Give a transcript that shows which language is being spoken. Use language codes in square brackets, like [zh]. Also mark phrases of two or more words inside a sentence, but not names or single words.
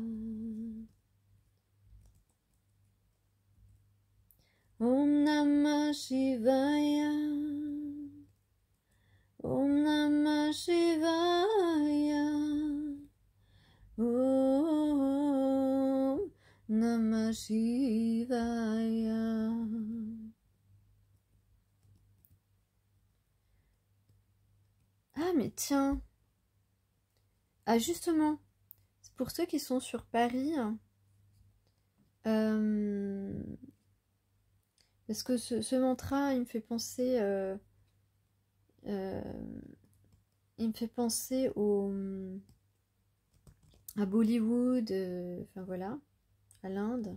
[sa] Om Namah Shivaya. Om Namah Shivaya. Om Namah Shivaya. [fr] Ah mais tiens, ah justement, pour ceux qui sont sur Paris, parce que ce mantra, il me fait penser, à Bollywood, enfin voilà, à l'Inde.